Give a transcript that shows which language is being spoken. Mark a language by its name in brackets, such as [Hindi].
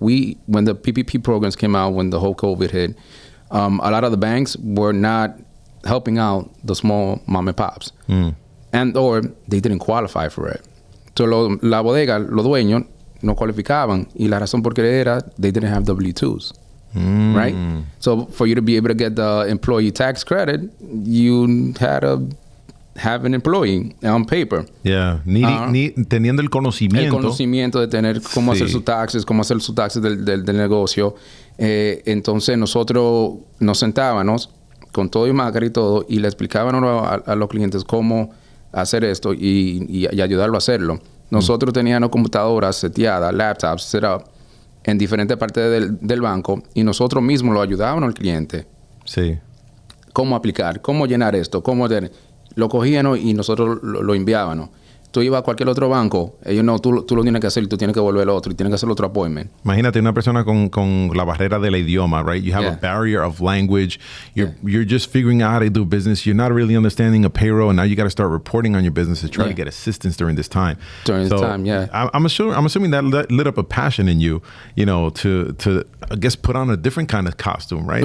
[English] When the PPP programs came out, when the whole COVID hit, a lot of the banks were not helping out the small mom and pops, and or they didn't qualify for it. [Spanish] So la bodega, los dueños no cualificaban, y la razón por qué era [English] they didn't have W-2s. Right? So for you to be able to get the employee tax credit, you had to have an employee on paper. [Spanish] Yeah, teniendo el conocimiento. El conocimiento de tener cómo hacer sus taxes, del negocio. Entonces nosotros nos sentábamos con todo y máscara y todo y le explicábamos a los clientes cómo hacer esto y ayudarlo a hacerlo. Nosotros teníamos computadoras seteadas, [English] laptops set up [Spanish] en diferentes partes del banco y nosotros mismos lo ayudábamos al cliente. Sí. Cómo aplicar, cómo llenar esto, lo cogían y nosotros lo enviábamos. Tú ibas a cualquier otro banco, ellos no, tú lo tienes que hacer y tú tienes que volver al otro y tienes que hacer otro appointment. Imagínate una persona con la barrera del idioma, [English] right? You have a barrier of language. You're just figuring out how to do business. You're not really understanding a payroll, and now you got to start reporting on your business to try to get assistance during this time. I'm assuming that lit up a passion in you, to I guess put on a different kind of costume, right?